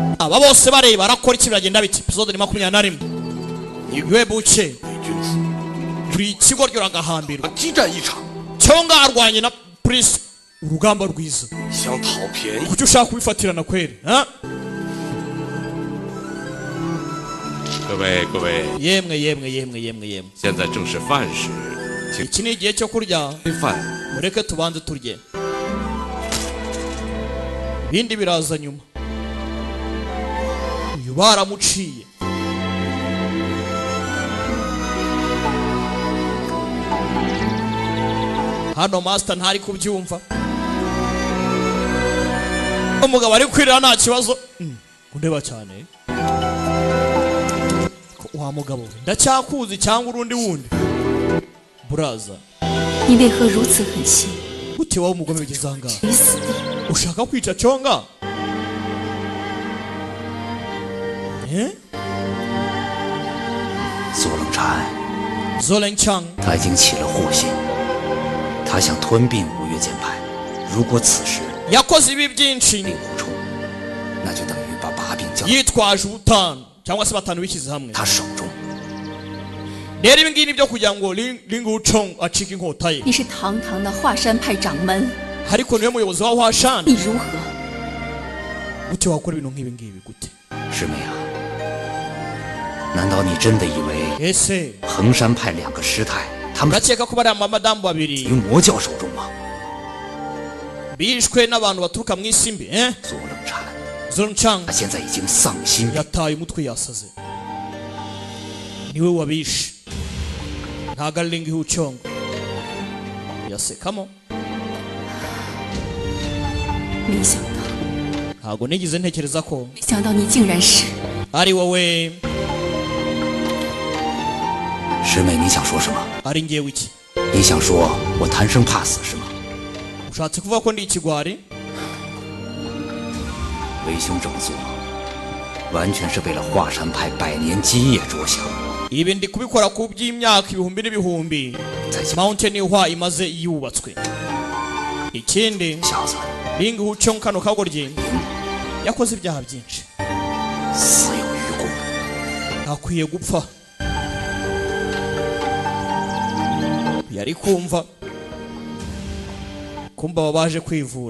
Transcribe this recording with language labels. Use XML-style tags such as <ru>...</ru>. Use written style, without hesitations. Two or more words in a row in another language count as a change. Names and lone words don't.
<rw>aba bose bareba arakora iki biragenda biti episode 21 Yue Buche</rw> <zh>伪君子，</zh> <rw>buri kigo ryoragahambirwa</rw> <zh>激战一场，</zh> <rw>cyonga arwanye na Prince urugamba rwiza</rw> <zh>想讨便宜，</zh> <rw>kucyo ushaka kubifatirana kweri ha</rw> <zh>各位，</zh> <rw>yemwe</rw> <zh>现在正是饭时，请</zh> <rw>iki ni igihe cyo kurya</rw> <zh>吃饭。</zh> <rw>mureke tubanze turye ibindi biraza nyuma uyu baramuciye hano master ntari kubyumva umugabo ari kwirira nta kibazo kundeba cyane wa mugabo ndacyakuzi cyangwa urundi wundi buraza</rw> <zh>你为何如此狠心，</zh> <rw>gute wowe umugome bigeze ahangaha</rw> <zh>于死地？</zh> <rw>ushaka kwica cyonga eh</rw> <zh>左冷禅，</zh> <rw>Zolen Chang</rw> <zh>他已经起了祸心，他想吞并吴越剑派。如果此时</zh> <rw>yakoze ibi byinshi</rw> <zh>令狐冲，那就等于把把柄交到</zh> <rw>yitwaje ubutanu cyangwa se batanu bishyize hamwe</rw> <zh>他手中。</zh> <rw>rero ibi ngibi byo kugira ngo Linguchong acike inkota ye</rw> <zh>你是堂堂的华山派掌门，</zh> <rw>ariko niwe muyobozi wa Hwashan</rw> <zh>你如何？</zh> <rw>gute wakora ibintu nk'ibi ngibi gute</rw> <zh>师妹啊，难道你真的以为</zh> <rw>ese</rw> <zh>衡山派2个师太，他们</zh> <rw>urakeka ko bariya madamu babiri</rw> <zh>于魔教手中吗？</zh> <rw>bishwe n'abantu baturuka mu isi mbi</rw> <zh>左冷禅，</zh> <rw>Zolen Chang</rw> <zh>他现在已经丧心病，</zh> <rw>yataye umutwe yasaze niwe wabishe ntago ari Linguchong yasekamo</rw> <zh>没想到，</zh> <rw>ntago nigeze ntekereza ko</rw> <zh>没想到你竟然是</zh> <rw>ari wowe</rw> <zh>师妹，你想说什么？</zh> <rw>ari ngewe iki</rw> <zh>你想说我贪生怕死是吗？</zh> <rw>ushatse kuvuga ko ndi ikigwari</rw> <zh>为兄这么做，完全是为了华山派100年基业着想。</zh> <rw>ibi ndi kubikora ku by'imyaka ibihumbi n'ibihumbi</rw> <zh>再见，</zh> <rw>Mountain Hwa imaze yubatswe ikindi</rw> <zh>小子，</zh> <rw>Linguchong kano kagorye yakoze ibyaha byinshi</rw> <zh>死有余辜。</zh> <rw>akwiye gupfa yari kumva aba baje kwivura</rw>